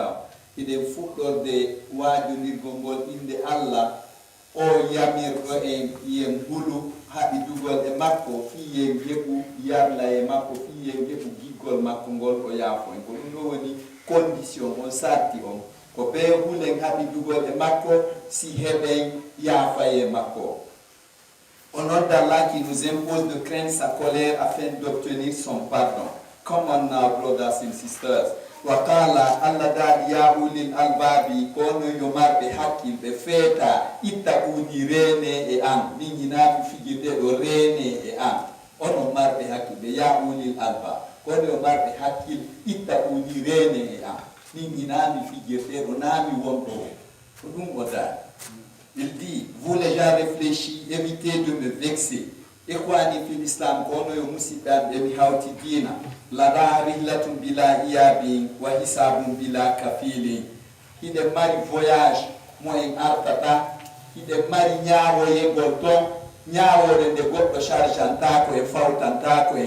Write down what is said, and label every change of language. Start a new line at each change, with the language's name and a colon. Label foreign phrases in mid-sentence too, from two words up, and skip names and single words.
Fula: Hiɗen fuɗɗorde waajondirgol ngol inde Allah o yamirɗo en yen hulu haɓidugol e makko fi yen heɓu yarla e makko fi yen heɓu giggol makko ngol o yaafo en ko ɗum ɗo woni condition on sarti on ko be hulen haɓidugol e makko si heɓen yaafa e makko.
French: Au nom d'Allah qui nous impose de craindre sa colère afin d'obtenir son pardon.
English: Come on now, brothers and sisters.
Arabic: وقال الله
Fula: dadi
Arabic: يا أولي الألباب
Fula: kono yomarɓe hakkilɓe feeta itta uni rene e an min hinaɓe fijirde ɗo rene e an onon marɓe hakkilɓe
Arabic: يا أولي الألبا
Fula: kono yomarɓe hakkil itta uni rene e an min hinami fijirde ɗo nami wonɗo ko ɗum o dadi.
French: Il dit, vous les gens réfléchis, évitez de me vexer.
Arabic: إخواني في الإسلام
Fula: kono yo musidɓe emi hawti diina
Arabic: لدى رحلة بلا إياب وحساب بلا كفيل.
Fula: Hiɗe mari voyage mo en artata, hiɗe mari ñaawoyegol ton ñaawore nde goɗɗo chargeantako e fawtantako en.